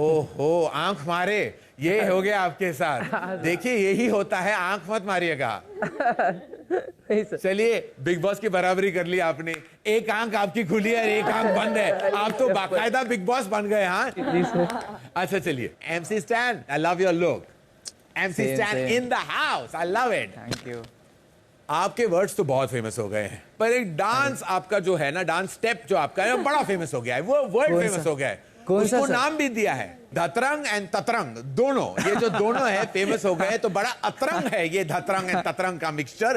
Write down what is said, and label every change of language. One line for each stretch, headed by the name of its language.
Hindi: ओहो, आंख मारे, ये हो गया आपके साथ। देखिए यही होता है, आंख मत मारिएगा। चलिए, बिग बॉस की बराबरी कर ली आपने। एक आंख आपकी खुली है और एक आंख बंद है। आप तो बाकायदा बिग बॉस बन गए। हाँ, अच्छा चलिए।
English: MC Stan, I love your look. MC Stan in the house, I love it. Thank you.
Hindi: आपके वर्ड्स तो बहुत फेमस हो गए हैं, पर एक डांस आपका जो है ना, डांस स्टेप जो आपका है, वो बड़ा फेमस हो गया है। वो वर्ड फेमस हो गया है, उसको नाम भी दिया है धतरंग एंड ततरंग। दोनों, ये जो दोनों है फेमस हो गए, तो बड़ा अतरंग है ये धतरंग एंड ततरंग का मिक्सचर।